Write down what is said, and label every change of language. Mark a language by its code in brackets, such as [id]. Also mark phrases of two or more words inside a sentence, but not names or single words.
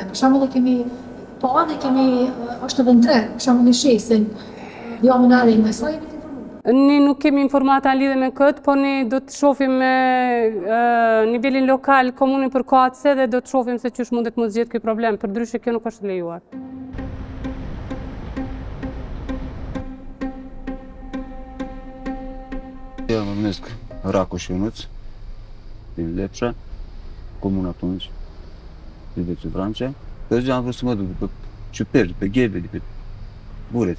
[sq] Për shembull kemi pa dhe është edhe në tren, për shembull në shesin djamin e rinjve. Sa jeni të informuar? Ne nuk kemi informata lidhe me këtë, po ne do të shohim me nivelin lokal komunin përkatëse dhe do të shohim se çysh mundet mos zgjedh ky problem, përndryshe kjo nuk është lejuar. [ro] Eu mă numesc Racoș Ionuț, din Lepșa, comuna Tunci, județul Vrancea. Pe zi am vrut să mă duc după Ciuperci, după Ghebe, după Bureț.